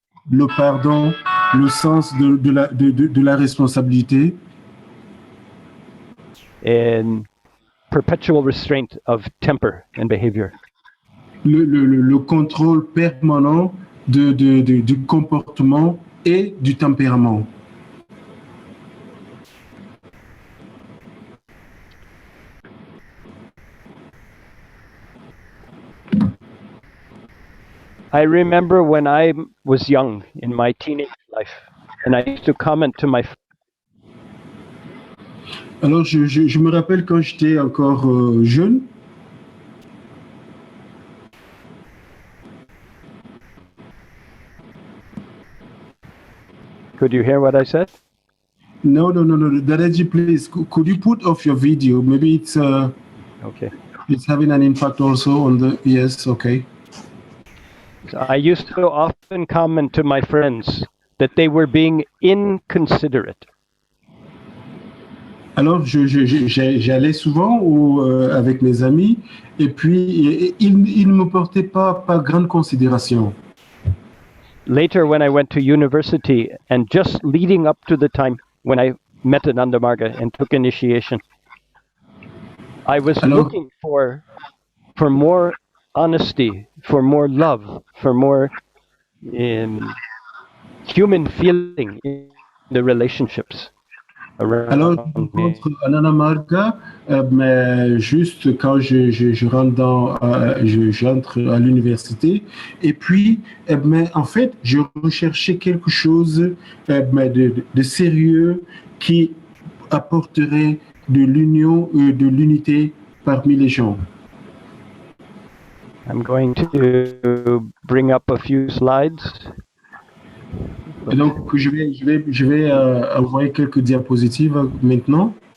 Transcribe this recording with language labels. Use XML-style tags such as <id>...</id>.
<fr>le pardon, le sens de la responsabilité,</fr> <en>and perpetual restraint of temper and behavior.</en> <fr>le contrôle permanent du comportement et du tempérament.</fr> <en>I remember when I was young in my teenage life, and I used to comment to my</en> <fr>Alors, je me rappelle quand j'étais encore jeune.</fr> <en>Could you hear what I said? No. Dadaji, please, could you put off your video? Maybe it's Okay. it's having an impact also on the. Yes, okay. So I used to often comment to my friends that they were being inconsiderate.</en> <fr>Alors, j'allais souvent avec mes amis et puis ils ne me portaient pas grande considération.</fr> <en>Later, when I went to university, and just leading up to the time when I met Ananda Marga and took initiation, I was</en> <fr>Alors,</fr> <en>looking for more honesty, for more love, for more human feeling in the relationships</en> <fr>alors,</fr> <en>around</en> <fr>je</fr> <en>me.</en> <fr>rencontre Ananda Marga, mais juste quand je rentre j'entre à l'université. Et puis, mais en fait, je recherchais quelque chose mais de sérieux qui apporterait de l'union et de l'unité parmi les gens.</fr> <en>I'm going to bring up a few slides.</en> <fr>Et donc, je vais envoyer quelques diapositives maintenant.</fr>